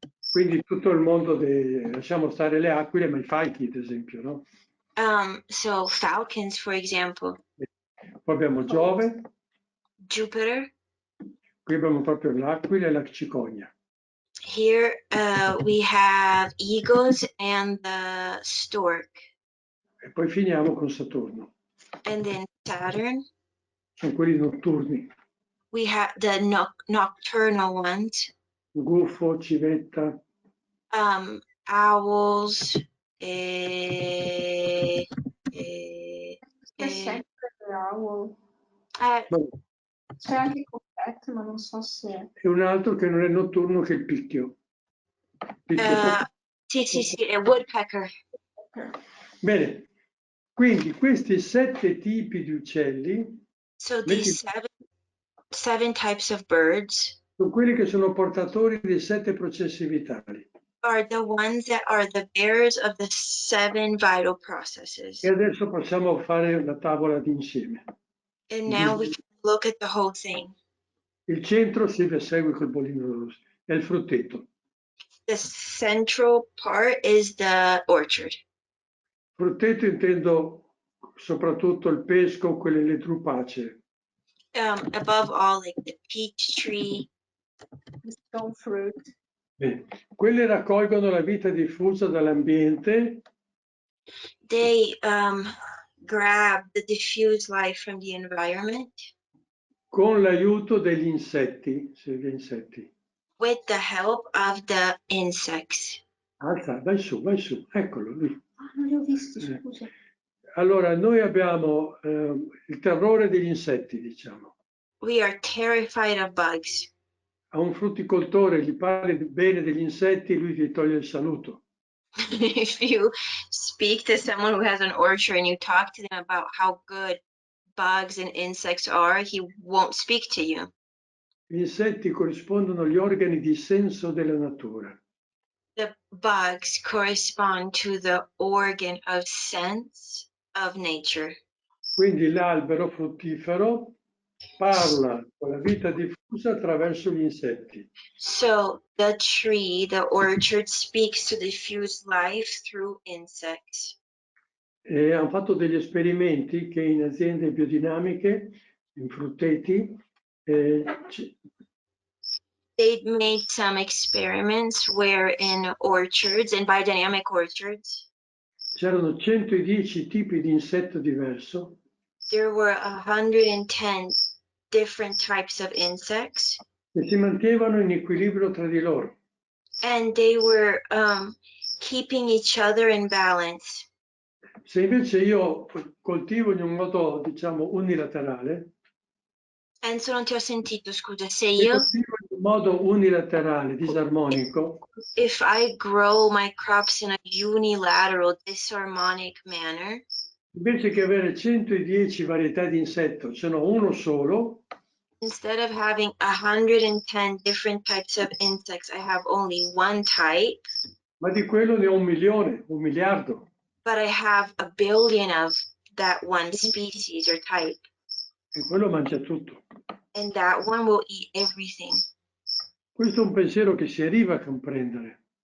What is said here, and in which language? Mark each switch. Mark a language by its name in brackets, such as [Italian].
[Italian] Quindi tutto il mondo, lasciamo stare le aquile, ma i falchi, ad esempio, no? [English] So falcons, for example. [Italian] Poi abbiamo Giove, [English] Jupiter. [Italian] qui abbiamo proprio l'aquila e la cicogna. [English] Here we have eagles and the stork. [Italian] E poi finiamo con Saturno. [English] And then Saturn. [Italian] Sono quelli notturni. [English] We have the nocturnal ones. [Italian] Gufo, civetta. [English] Owls. [Italian] È sempre owl. C'è anche Coquette, ma non so se... E un altro che non è notturno, che è il picchio. [English] Sì, a woodpecker. [Italian] Bene, quindi questi 7 tipi di uccelli, [English] So these seven types of birds [Italian] sono quelli che sono portatori dei 7 processi vitali. [English] are the ones that are the bearers of the 7 vital processes. [Italian] E adesso possiamo fare la tavola d'insieme. [English] And now we can look at the whole thing. [Italian] Il centro si segue col bollino rosso, è il frutteto. [English] The central part is the orchard. [Italian] Frutteto intendo soprattutto il pesco, quelle le drupacee. [English] Above all, like the peach tree. The stone fruit. [Italian] Bene. Quelle raccolgono la vita diffusa dall'ambiente. [English] They grab the diffused life from the environment. [Italian] Con l'aiuto degli insetti, [English] With the help of the insects. [Italian] Alza, vai su, eccolo lui. Non li ho visti, scusa. Allora, noi abbiamo il terrore degli insetti, diciamo. [English] We are terrified of bugs. [Italian] A un frutticoltore gli parli bene degli insetti, lui ti toglie il saluto. [English] If you speak to someone who has an orchard and you talk to them about how good bugs and insects are, he won't speak to you. [Italian] Gli insetti corrispondono agli organi di senso della natura. [English] The bugs correspond to the organ of sense of nature. [Italian] Quindi l'albero fruttifero parla con la vita diffusa attraverso gli insetti. [English] So the tree, the orchard, speaks to diffuse life through insects. [Italian] E hanno fatto degli esperimenti che in aziende biodinamiche, in frutteti, [English] They made some experiments where in orchards, in biodynamic orchards, [Italian] c'erano 110 tipi di insetto diverso. [English] there were 110 different types of insects. [Italian] E si mantenevano in equilibrio tra di loro. [English] And they were keeping each other in balance. [Italian] Se invece io coltivo in un modo, diciamo, unilaterale, Enzo, non ti ho sentito, scusa, se se io... coltivo in un modo unilaterale, disarmonico, [English] If I grow my crops in a unilateral, disharmonic manner, [Italian] invece che avere 110 varietà di insetto, ce n'ho uno solo, [English] instead of having 110 different types of insects, I have only one type, [Italian] ma di quello ne ho 1 milione, 1 miliardo. [English] but I have a billion of that one species or type. [Italian] E quello mangia tutto. [English] and that one will eat everything. [Italian] Questo è un pensiero che si arriva a comprendere.